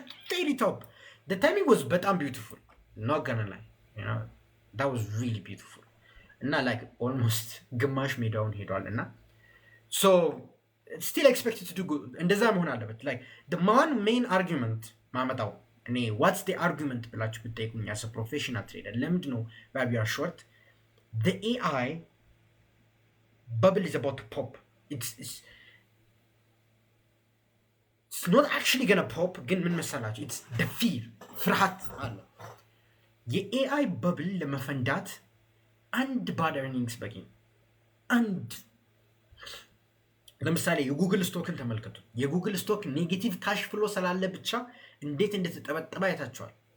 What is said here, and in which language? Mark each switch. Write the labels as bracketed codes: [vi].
[en] ቬሪ ቶፕ the timing was በጣም ቢዩቲፉል not gonna lie, you know that was really beautiful እና like almost [am] ግማሽ ሜዳውን ሄዷል እና [en] so still expected to do good [am] እንደዛ መሆን አለበት። [en] like the main argument [am] ማመጣው እኔ [en] what's the argument [am] ብላችሁ ብትጠይቁኝ [en] as a professional trader [am] ለምንድን ነው [en] we are short? The AI bubble is about to pop. It's not actually gonna pop. [am] ግን ምን መሰላችሁ? [en] it's the fear [am] ፍርሃት አለ። የኤአይ በብል ለመፈንዳት አንድ ባድ ኤርኒንግስ በቂ። አንድ ለምሳሌ የጉግል ስቶክን ተመልከቱ። የጉግል ስቶክ ኔጌቲቭ ካሽ ፍሎ ስላለ ብቻ እንዴት እንደተጠበጠበ አይታችኋል።